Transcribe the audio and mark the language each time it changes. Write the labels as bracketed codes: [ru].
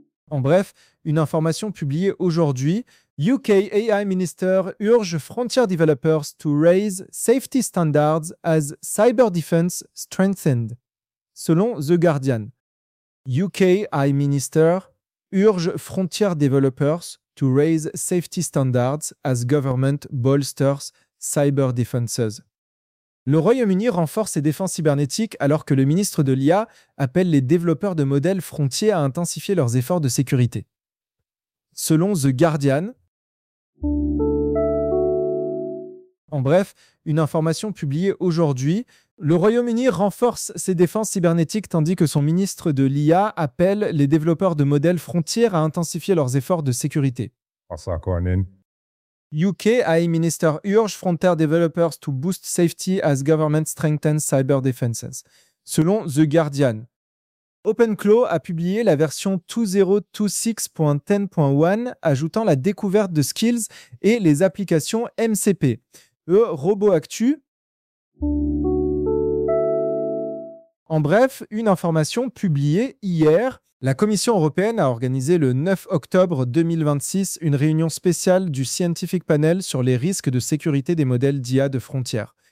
[fr] En bref, une information publiée aujourd'hui, [en] UK AI Minister urge frontier developers to raise safety standards as cyber defense strengthened, selon The Guardian. UK AI Minister urge frontier developers to raise safety standards as government bolsters cyber defenses. [fr] Le Royaume-Uni renforce ses défenses cybernétiques alors que le ministre de l'IA appelle les développeurs de modèles frontiers à intensifier leurs efforts de sécurité. Selon The Guardian, en bref, une information publiée aujourd'hui, le Royaume-Uni renforce ses défenses cybernétiques tandis que son ministre de l'IA appelle les développeurs de modèles frontières à intensifier leurs efforts de sécurité. [en] UK AI Minister urge frontier developers to boost safety as government strengthens cyber defenses, selon The Guardian. [fr] OpenClaw a publié la version 2026.10.1 ajoutant la découverte de skills et les applications MCP. Robot Actu. En bref, une information publiée hier. La Commission européenne a organisé le 9 octobre 2026 une réunion spéciale du Scientific Panel sur les risques de sécurité des modèles d'IA de frontières.